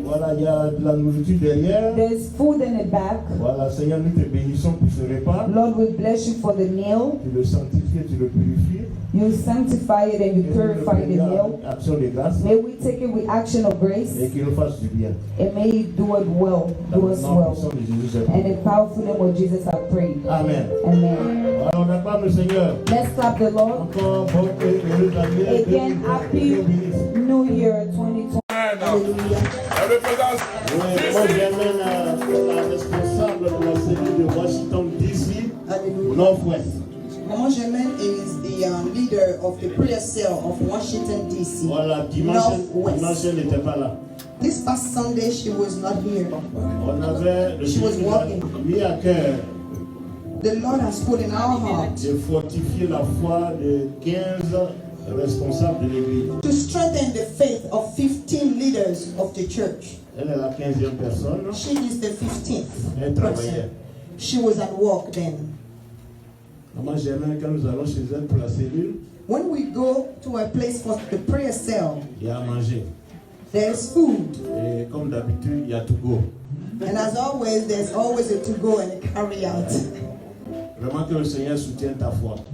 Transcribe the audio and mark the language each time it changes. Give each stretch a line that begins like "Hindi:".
French: Voilà, il y a de la nourriture derrière.
English: There's food in the back.
French: Voilà, Seigneur, nous te bénissons pour ce repas.
English: Lord, we bless you for the meal.
French: Tu le sanctifies, tu le purifies.
English: You sanctify it and you purify the meal.
French: Action de grâce.
English: May we take it with action of grace.
French: Et qu'il nous fasse du bien.
English: And may He do it well.
French: Dans
English: Do
French: le
English: us
French: nom
English: well.
French: puissant de Jésus, j'ai
English: And
French: prié.
English: in the powerful name of Jesus, I pray.
French: Amen.
English: Amen.
French: Alors, on acclame le Seigneur.
English: Let's clap the Lord.
French: Encore bonne et heureuse année.
English: Again, happy New Year 2020.
French: Oui, moi j'amène la responsable de la cellule de Washington DC, Northwest.
English: Mama Germaine is the leader of the prayer cell of Washington, D.C.
French: Voilà, dimanche
English: Northwest.
French: elle n'était pas là.
English: This past Sunday, she was not here.
French: On avait le
English: She was
French: Seigneur
English: walking.
French: nous a mis à cœur
English: The Lord has put in our heart
French: de fortifier la foi de 15 responsables de l'église.
English: to strengthen the faith of 15 leaders of the church.
French: Elle est la 15e personne.
English: She is the 15th
French: Elle travaillait.
English: person. She was at work then.
French: Maman Germaine, quand nous allons chez elle pour la cellule,
English: When we go to a place for the prayer cell,
French: il y a à manger.
English: there's food.
French: Et comme d'habitude, il y a to go.
English: And as always, there's always a to go and a carry out.
French: Vraiment que le Seigneur soutienne ta foi.